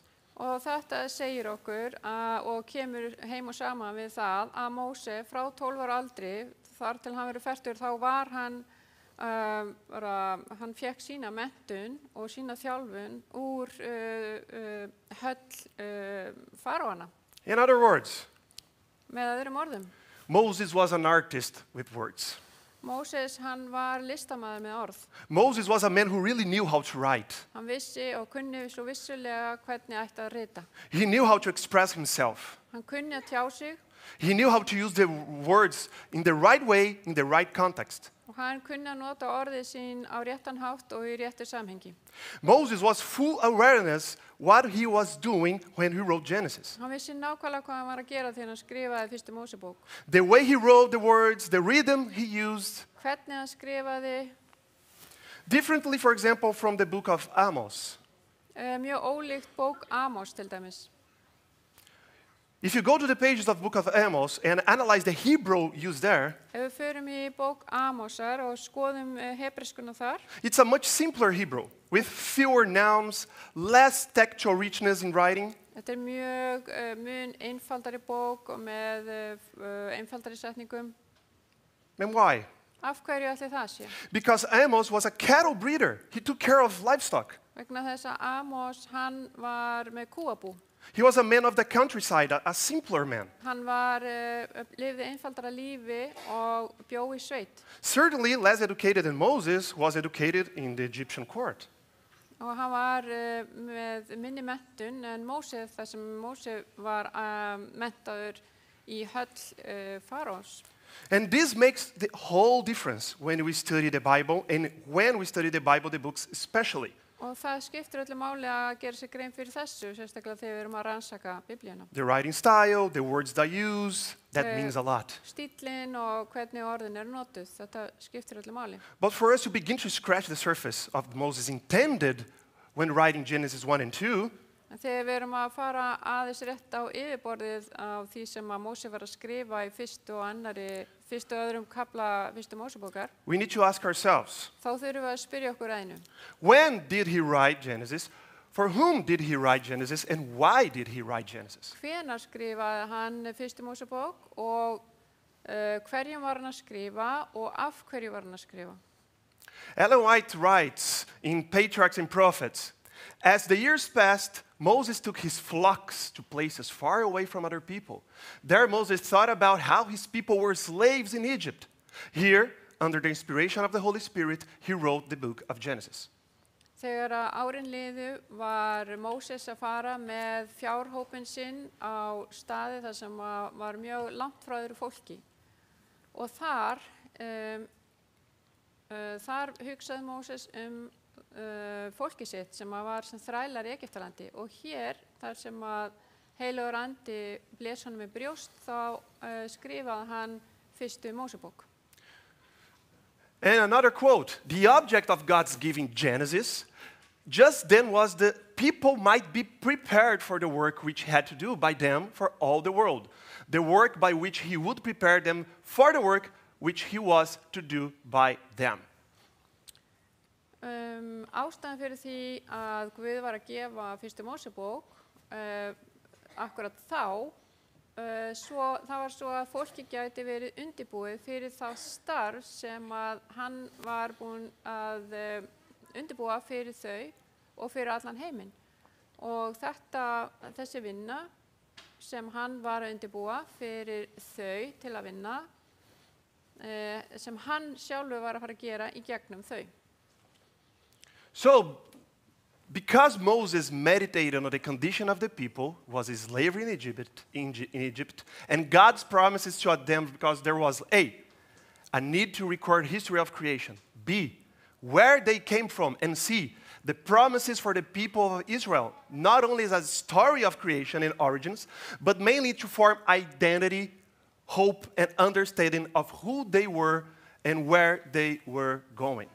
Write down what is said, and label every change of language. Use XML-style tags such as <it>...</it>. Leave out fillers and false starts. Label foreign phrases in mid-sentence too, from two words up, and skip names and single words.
<is>Og þetta segir okkur og kemur heim og saman við það að Móse frá 12 ára aldri, þar til hann verið fertur, þá var hann, hann fekk sína menntun og sína þjálfun úr höll faraóanna.</is> <en>In other words,</en> <is>Með öðrum orðum,</is> <en>Moses was an artist with words.</en> <is>Móses hann var listamaður með orð.</is> <en>Moses was a man who really knew how to write.</en> <is>Hann vissi og kunni svo vissulega hvernig ætti að rita.</is> <en>He knew how to express himself.</en> <is>Hann kunni að tjá sig</is> <en>He knew how to use the words in the right way, in the right context.</en> <is>og hann kunni að nota orðið sín á réttan hátt og í réttu samhengi.</is> <en>Moses was full awareness what he was doing when he wrote Genesis.</en> <is>Hann vissi nákvæmlega hvað hann var að gera þegar hann skrifaði fyrstu Mósebók.</is> <en>The way he wrote the words, the rhythm he used,</en> <is>Hvernig hann skrifaði,</is> <en>differently, for example, from the book of Amos.</en> <is>Mjög ólíkt bók Amos til dæmis.</is> <en>If you go to the pages of the book of Amos and analyze the Hebrew used there,</en> <is>Ef við förum í bók Amosar og skoðum hebreiskuna þar,</is> <en>it's a much simpler Hebrew with fewer nouns, less textual richness in writing.</en> <is>þetta mjög mun einfaldari bók og með einfaldari setningum.</is> <en>And why?</en> <is>Af hverju ætli það sé?</is> <en>Because Amos was a cattle breeder. He took care of livestock.</en> <is>Vegna þess að Amos, hann var með kúabú.</is> <en>He was a man of the countryside, a simpler man.</en> <is>Hann var, lifði einfaldara lífi og bjó í sveit.</is> <en>Certainly less educated than Moses was educated in the Egyptian court.</en> <is>Og hann var með minni menntun en Móse, þar sem Móse var menntaður í höll faraós.</is> <en>And this makes the whole difference when we study the Bible, and when we study the Bible, the books especially.</en> <is>Og það skiptir öllu máli að gera sér grein fyrir þessu, sérstaklega þegar við erum að rannsaka Biblíuna.</is> <en>The writing style, the words they use, that means a lot.</en> <is>Stíllinn og hvernig orðin eru notuð, þetta skiptir öllu máli.</is> <en>But for us to begin to scratch the surface of Moses intended when writing Genesis 1 and 2,</en> <is>En þegar við erum að fara aðeins rétt á yfirborðið af því sem að Móse var að skrifa í fyrstu og öðrum kafla fyrstu Mósebókar,</is> <en>we need to ask ourselves,</en> <is>þá þurfum við að spyrja okkur einu.</is> <en>when did he write Genesis? For whom did he write Genesis? And why did he write Genesis?</en> <is>Hvenær skrifaði hann fyrstu Mósebók og hverjum var hann að skrifa og af hverju var hann að skrifa?</is> <en>Ellen White writes in Patriarchs and Prophets, as the years passed, Moses took his flocks to places far away from other people. There Moses thought about how his people were slaves in Egypt. Here, under the inspiration of the Holy Spirit, he wrote the book of Genesis.</en> <is>Þegar að árin liðu var Móses að fara með fjárhópinn sinn á staði þar sem var mjög langt frá öðru fólki. Og þar hugsaði Móses fólki sitt sem var sem þrælar í Egyptalandi. Og hér, þar sem að heilagur andi blés honum í brjóst, þá skrifaði hann fyrstu Mósebók.</is> <en>And another quote, the object of God's giving Genesis just then was that people might be prepared for the work which he had to do by them for all the world. The work by which he would prepare them for the work which he was to do by them.</en> <is>Ástæðan fyrir því að Guð var að gefa fyrstu Mósebók akkurat þá, það var svo að fólki gæti verið undirbúið fyrir þá starf sem að hann var búinn að undirbúa fyrir þau og fyrir allan heiminn. Og þessi vinna sem hann var að undirbúa fyrir þau til að vinna, sem hann sjálfur var að fara að gera í gegnum þau.</is> <en>So, because Moses meditated on the condition of the people, was slavery in Egypt, and God's promises to them, because there was A need to record history of creation, B, where they came from, and C, the promises for the people of Israel, not only as a story of creation and origins, but mainly to form identity, hope, and understanding of who they were and where they were going.</en>